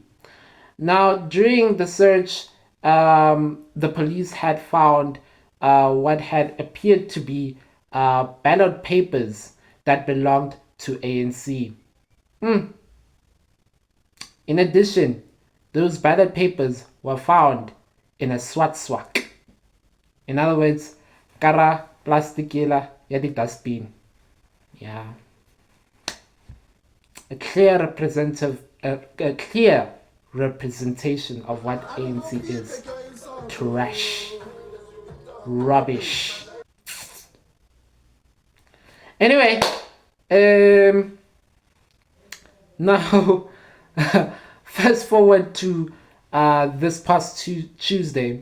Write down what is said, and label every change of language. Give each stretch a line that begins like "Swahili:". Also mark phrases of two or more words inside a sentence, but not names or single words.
English: Now, during the search, the police had found what had appeared to be ballot papers that belonged to ANC. In addition, those ballot papers were found in a swat swak. In other words,
Northern Sotho: kara plastic yela ya di dustbin.
English: Yeah. A clear representation of what ANC is. Trash. Rubbish. Anyway, now fast forward to this past Tuesday.